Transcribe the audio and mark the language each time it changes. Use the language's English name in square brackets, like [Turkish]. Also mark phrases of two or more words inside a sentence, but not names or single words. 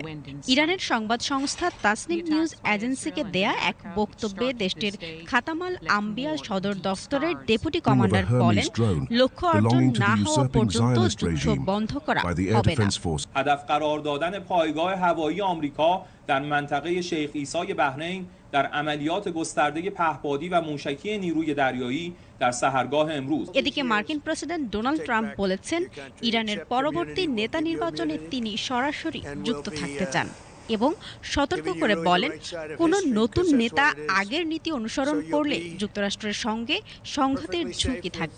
[Bangla] ইরানের সংবাদ সংস্থা তাসনিম নিউজ এজেন্সিকে দেয়া এক বক্তব্যে দেশটির খাতামাল আম্বিয়া সদর দফতরের ডেপুটি কমান্ডার বলেন, লক্ষ্য অর্জন না হওয়া পর্যন্ত যুদ্ধ বন্ধ করা হবে না। [Persian] در منطقه شیخ عیسی بحرین در عملیات گسترده پهپادی و موشکی نیروی دریایی در سحرگاه امروز। [Bangla] এদিকে মার্কিন প্রেসিডেন্ট ডোনাল্ড ট্রাম্প বলেছেন, ইরানের পরবর্তী নেতা নির্বাচনে তিনি সরাসরি যুক্ত থাকতে চান এবং সতর্ক করে বলেন, কোন নতুন নেতা আগের নীতি অনুসরণ করলে যুক্তরাষ্ট্রের সঙ্গে সংঘাতের ঝুঁকি থাকবে।